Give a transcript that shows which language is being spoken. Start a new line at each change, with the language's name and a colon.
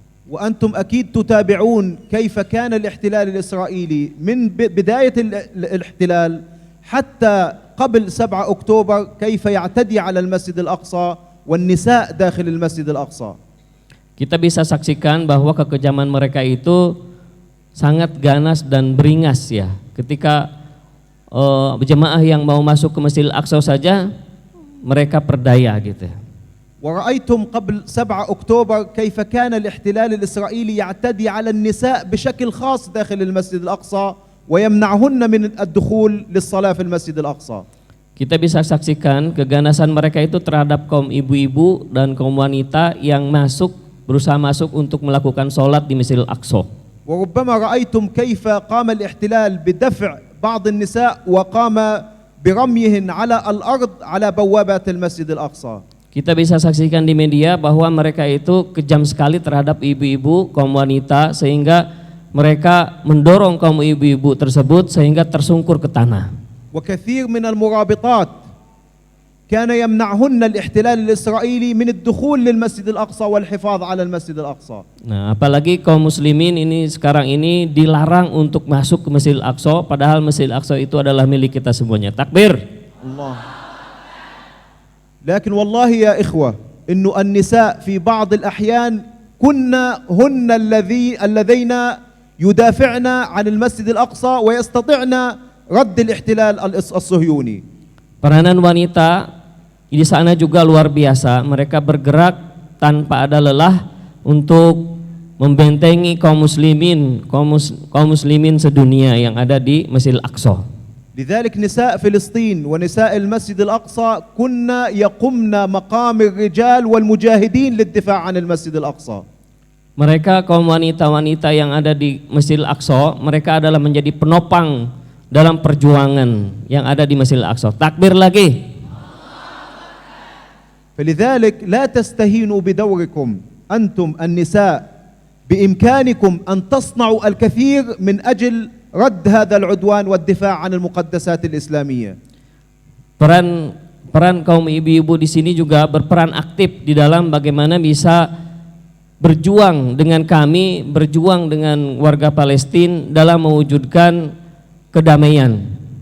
Arabic: وأنتم أكيد تتابعون كيف كان الاحتلال الإسرائيلي من بداية الاحتلال حتى قبل 7 أكتوبر كيف يعتدي على المسجد الأقصى والنساء داخل المسجد الأقصى.
Indonesian: Kita bisa saksikan bahwa kekejaman mereka itu sangat ganas dan beringas ya. Ketika jemaah yang mau masuk ke Masjid Al-Aqsa saja mereka perdaya gitu.
Arabic: ورأيتم قبل 7 أكتوبر كيف كان الاحتلال الإسرائيلي يعتدي على النساء بشكل خاص داخل المسجد الأقصى ويمنعهن من الدخول للصلاة في المسجد الأقصى.
Indonesian: Kita bisa saksikan keganasan mereka itu terhadap kaum ibu-ibu dan kaum wanita yang berusaha masuk untuk melakukan sholat di Masjid Al-Aqsa.
Arabic: وربما رأيتم كيف قام الاحتلال بدفع بعض النساء وقام برميهن على الأرض على بوابات المسجد الأقصى.
Indonesian: Kita bisa saksikan di media bahwa mereka itu kejam sekali terhadap ibu-ibu, kaum wanita, sehingga mereka mendorong kaum ibu-ibu tersebut sehingga tersungkur ke tanah.
Arabic: وكثير من المرابطات كان يمنعهن الاحتلال الإسرائيلي من الدخول للمسجد الأقصى والحفاظ على المسجد الأقصى.
Indonesian: Nah, apalagi kaum muslimin ini sekarang ini dilarang untuk masuk ke Masjid Al-Aqsa, padahal Masjid Al-Aqsa itu adalah milik kita semuanya.
Arabic: Takbir. الله. لكن والله يا إخوة إنه النساء في بعض الأحيان هن الذين يدافعن عن المسجد الأقصى ويستطيعن رد الاحتلال الصهيوني.
Indonesian: Peranan wanita di sana juga luar biasa. Mereka bergerak tanpa ada lelah untuk membentengi kaum muslimin sedunia yang ada di Masjid Al-Aqsa.
Arabic: لذلك نساء فلسطين ونساء المسجد الأقصى كنا يقمن مقام الرجال والمجاهدين للدفاع عن المسجد الأقصى.
Indonesian: Mereka kaum wanita-wanita yang ada di Masjid Al-Aqsa, mereka adalah menjadi penopang dalam perjuangan yang ada di Masjid Al-Aqsa. Takbir lagi.
Arabic: فلذلك لا تستهينوا بدوركم أنتم النساء بإمكانكم أن تصنعوا الكثير من أجل رد هذا العدوان والدفاع عن المقدسات الإسلامية.
Indonesian: Peran peran kaum ibu-ibu di sini juga berperan aktif di dalam bagaimana bisa berjuang dengan kami, berjuang dengan warga Palestina dalam mewujudkan kedamaian.